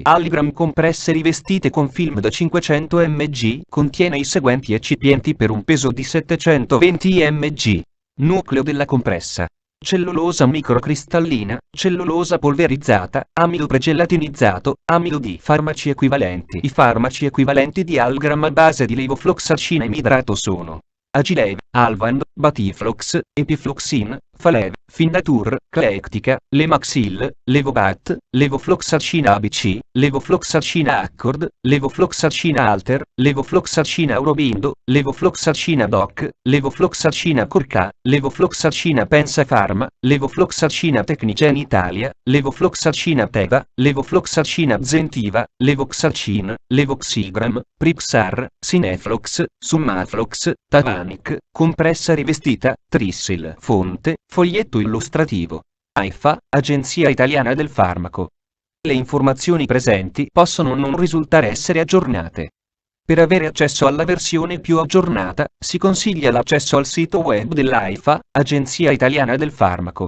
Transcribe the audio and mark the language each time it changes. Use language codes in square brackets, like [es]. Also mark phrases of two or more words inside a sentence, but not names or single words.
[it] Algram compresse rivestite con film da 500 mg contiene i seguenti eccipienti per un peso di 720 mg. Nucleo della compressa. Cellulosa microcristallina, cellulosa polverizzata, amido pregelatinizzato, amido D. Farmaci equivalenti. I farmaci equivalenti di Algram a base di levofloxacina emidrato sono Agilev, Alvand, Batiflox, Epifloxin, Falev, Findatur, Cleectica, Lemaxil, Levobat, levofloxacina ABC, levofloxacina Accord, levofloxacina Alter, levofloxacina Aurobindo, levofloxacina Doc, levofloxacina Corca, levofloxacina Pensafarma, levofloxacina Tecnicen Italia, levofloxacina Teva, levofloxacina Zentiva, Levoxacin, Levoxigram, Pripsar, Sineflox, Summaflox, Tavanic, compressa rivestita, Trissil. Fonte, foglietto illustrativo. AIFA, Agenzia Italiana del Farmaco. Le informazioni presenti possono non risultare essere aggiornate. Per avere accesso alla versione più aggiornata, si consiglia l'accesso al sito web dell'AIFA, Agenzia Italiana del Farmaco.